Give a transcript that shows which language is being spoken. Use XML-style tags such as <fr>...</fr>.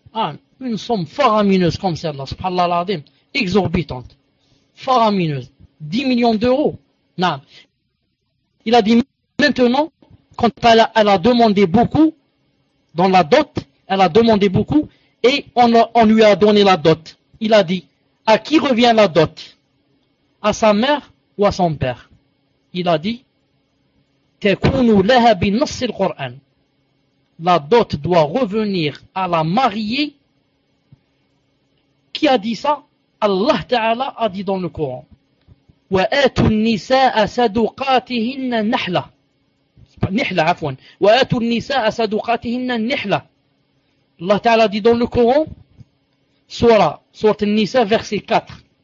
<fr>Ah, une somme faramineuse comme celle-là, subhanallah al-Azim, exorbitante, faramineuse, 10 millions d'euros. Non. Il a dit maintenant, quand elle a demandé beaucoup, dans la dot, elle a demandé beaucoup, et on lui a donné la dot. Il a dit, à qui revient la dot? À sa mère ou à son père? Il a dit,</fr> <ar>تَكُونُ لَهَا بِنَصِّ الْقُرْآنِ.</ar> <fr>La dot doit revenir à la mariée. Qui a dit ça? Allah Ta'ala a dit dans le Coran.</fr> <ar>وَأَتُوا النِّسَاءَ صَدُقَاتِهِنَّ نِحْلَةً. نِحْلَة, عفوان. وَأَتُوا النِّسَاءَ صَدُقَاتِهِنَّ نِحْلَةً.</ar> <fr>Allah Ta'ala dit dans le Coran, sourate An-Nisa, verset 4.</fr>